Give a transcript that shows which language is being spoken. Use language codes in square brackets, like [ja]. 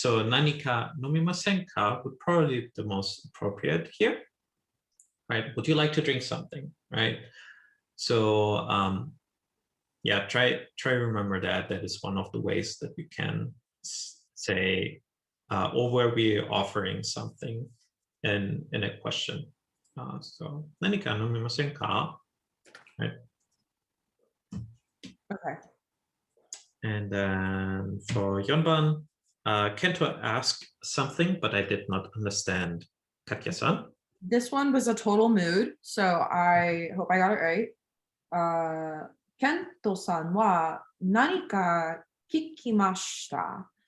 [en] So [ja] 何か飲みませんか [en] would probably be the most appropriate here, right? Would you like to drink something, right? So yeah, try remember that. That is one of the ways that we can say, or where we're offering something in a question. [ja] So 何か飲みませんか? [en] Right? Okay. And then for Yonban, Kento asked something, but I did not understand. Katya-san? This one was a total mood, so I hope I got it right. [ja] Kento-san wa nani ka kikimashita.